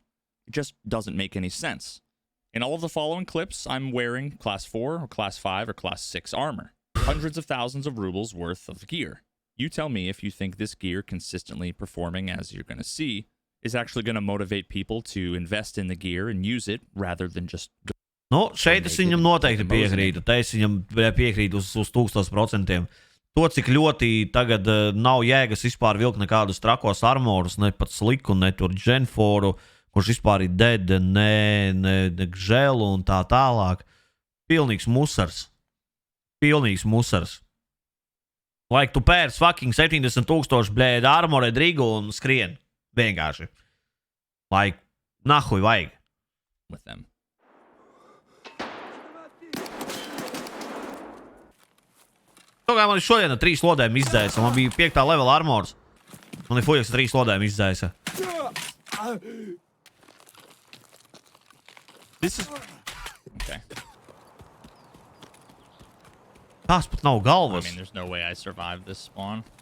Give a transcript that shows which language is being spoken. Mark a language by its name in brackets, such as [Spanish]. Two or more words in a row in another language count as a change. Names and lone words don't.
[English] It just doesn't make any sense. In all of the following clips, I'm wearing Class 4 or Class 5 or Class 6 armor. Hundreds of thousands of rubles worth of gear. You tell me if you think this gear consistently performing as you're going to see is actually going to motivate people to invest in the gear and use it rather than just... [Latvian] Nu, šeit es viņam noteikti piekrītu. Te es viņam piekrītu uz 1000%. To, cik ļoti tagad nav jēgas vispār vilkt nekādus trakos armorus, ne pat sliku, ne tur dženforu, kurš vispār ir dead, ne gželu un tā tālāk. Pilnīgs musars. Pilnīgs musars. Like tu pērs fucking 70,000 blēd armored rigu un skrien. Vienkārši. Like, nahuj vajag. [English] with them. [Latvian] To kā man šodien ar 3 lodēm izdzēsa. Man bija 5. level armors. Man ir fujaks 3 lodēm izdzēsa. [English] This is... Okay. [Latvian] Tās pat nav [English] I [Latvian] galvas. [English] mean, there's no way I survived this spawn.